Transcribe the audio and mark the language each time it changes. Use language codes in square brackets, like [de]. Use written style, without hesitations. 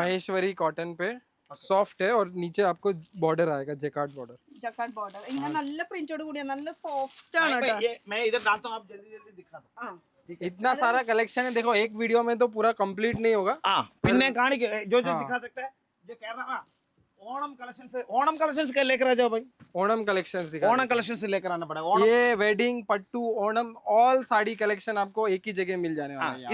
[hi] Maheshwari cotton पे soft है और नीचे आपको बॉर्डर आएगा, जैकार्ड बॉर्डर. [ml] ജക്കാർഡ് ബോർഡർ ഇങ്ങനെ നല്ല പ്രിന്റോട് കൂടിയ നല്ല സോഫ്റ്റ് ആണ് കേട്ടോ. [hi] मैं इधर डालता हूं, आप जल्दी जल्दी दिखा दो. इतना सारा कलेक्शन है, देखो एक वीडियो में तो पूरा कंप्लीट नहीं होगा. [ml] പിന്നെ കാണിക്കോ [hi] जो दिखा सकता है जो कह रहा है. ओणम कलेक्शंस का लेकर आ जाओ भाई. ओणम कलेक्शंस दिखा. ओणम कलेक्शंस लेकर आना पड़ेगा. ये वेडिंग, पट्टू, ओणम, ऑल साड़ी कलेक्शन आपको एक ही जगह मिल जाने वाला है.